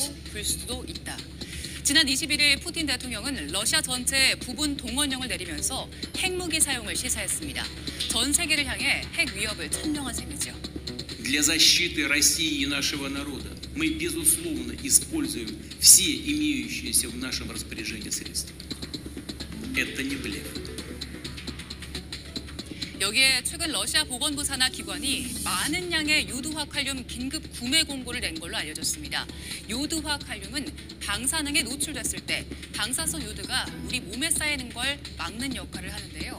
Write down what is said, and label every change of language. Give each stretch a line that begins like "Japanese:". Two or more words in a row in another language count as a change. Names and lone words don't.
Korean: 볼 수도 있다. 지난 21일 푸틴 대통령은 러시아 전체에 부분 동원령을 내리면서 핵무기 사용을 시사했습니다. 전 세계를 향해 핵 위협을 천명한 셈이죠.
Russian: Для защиты России и нашего народа мы, безусловно, используем все имеющиеся в нашем распоряжении средства. Это не блеф.
Korean: 여기에 최근 러시아 보건부 산하 기관이 많은 양의 요드화 칼륨 긴급 구매 공고를 낸 걸로 알려졌습니다. 요드화 칼륨은 방사능에 노출됐을 때 방사성 요드가 우리 몸에 쌓이는 걸 막는 역할을 하는데요.